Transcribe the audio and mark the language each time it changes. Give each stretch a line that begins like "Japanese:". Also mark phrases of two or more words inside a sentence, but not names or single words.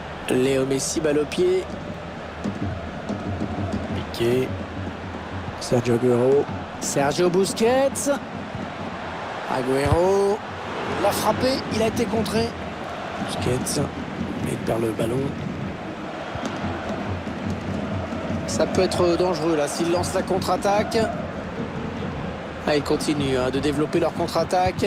French: Léo Messi, balle au pied. Piqué. Sergio Aguero. Sergio Busquets. Aguero. Il a frappé, il a été contré. Busquets. Il perd le ballon. Ça peut être dangereux là s'ils lancent la contre-attaque. Ah, ils continuent de développer leur contre-attaque.